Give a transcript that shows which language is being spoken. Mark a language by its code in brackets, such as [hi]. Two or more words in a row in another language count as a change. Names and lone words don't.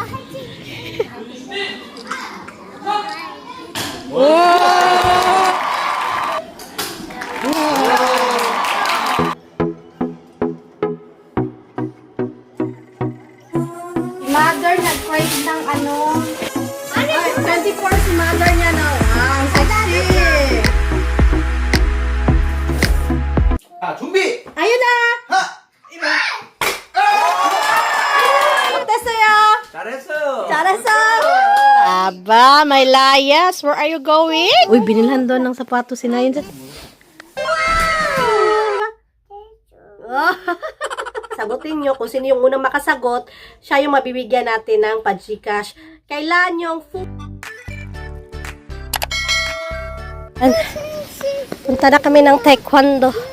[tl] Mother nag-crave ng ano? 24 si mother niya na. [en] Wow, sexy! [ko] 자, 준비! [tl] Ayun na! 하! [ko] 어땠어요? 잘했어요. 잘했어! [tl] Aba, may layas. [en] Where are you going? [tl] Uy, binilhan doon ng sapatos si Nayan. Sagutin nyo kung sino yung unang makasagot, siya yung mabibigyan natin ng pa-Gcash. Kailan yung Punta na kami ng taekwondo.